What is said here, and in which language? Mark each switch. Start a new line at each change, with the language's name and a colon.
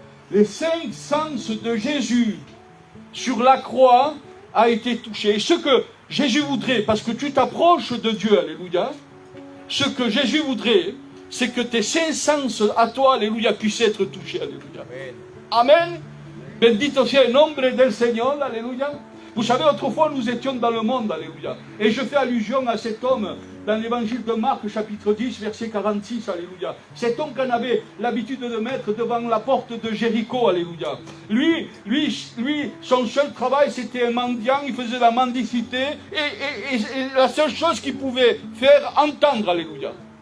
French: Les 5 sens de Jésus sur la croix a été touché. Et ce que Jésus voudrait, parce que tu t'approches de Dieu, alléluia, ce que Jésus voudrait, c'est que tes 5 sens à toi, alléluia, puissent être touchés, alléluia. Amen.
Spanish: Bendito sea el nombre del Señor, alléluia.
French: Vous savez, autrefois, nous étions dans le monde, alléluia. Et je fais allusion à cet homme dans l'évangile de Marc, chapitre 10, verset 46, alléluia. Cet homme qu'on avait l'habitude de mettre devant la porte de Jéricho, alléluia. Lui, son seul travail, c'était un mendiant, il faisait la mendicité, et la seule chose qu'il pouvait faire, entendre, alléluia.